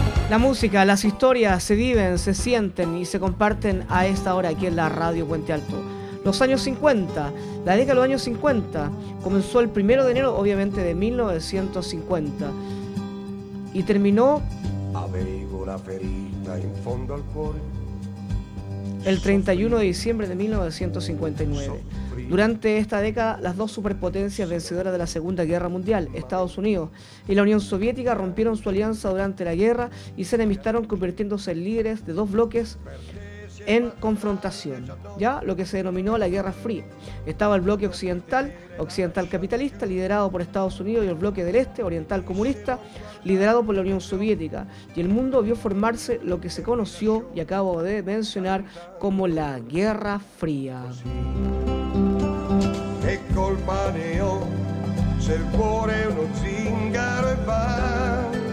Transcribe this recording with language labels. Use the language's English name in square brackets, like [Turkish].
[Spanish] la música, las historias se viven, se sienten y se comparten a esta hora aquí en la Radio Puente Alto. Los años 50, la década de los años 50, comenzó el 1 de enero, obviamente, de 1950 y terminó [Italian] avevo la ferita in fondo al cuore. [Spanish] El 31 de diciembre de 1959. Durante esta década, las dos superpotencias vencedoras de la Segunda Guerra Mundial, Estados Unidos y la Unión Soviética, rompieron su alianza durante la guerra y se enemistaron, convirtiéndose en líderes de dos bloques en confrontación, ya lo que se denominó la Guerra Fría. Estaba el bloque occidental, occidental capitalista, liderado por Estados Unidos, y el bloque del este, oriental comunista, liderado por la Unión Soviética. Y el mundo vio formarse lo que se conoció y acabo de mencionar como la Guerra Fría. [Italian] Che colpa ne ho se il cuore è uno zingaro e va.